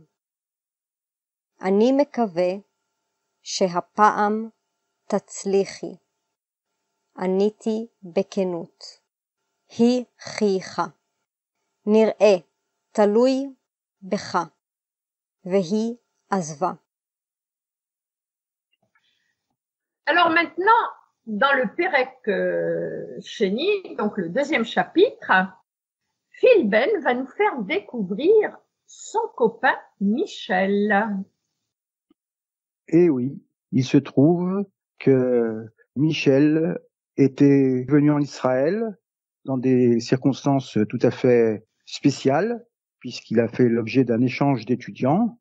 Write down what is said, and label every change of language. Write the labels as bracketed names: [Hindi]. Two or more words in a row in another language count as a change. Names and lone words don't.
[Hebrew] אני מקווה שהפעם תצליחי. עניתי בכנות. היא חייכה. נראה, תלוי בך. והיא עזבה. [French] Alors maintenant, dans le [Hebrew] פרק שני, [French] donc le deuxième chapitre, Philben va nous faire découvrir son copain Michel. Et oui, il se trouve que Michel était venu en Israël dans des circonstances tout à fait spéciales, puisqu'il a fait l'objet d'un échange d'étudiants.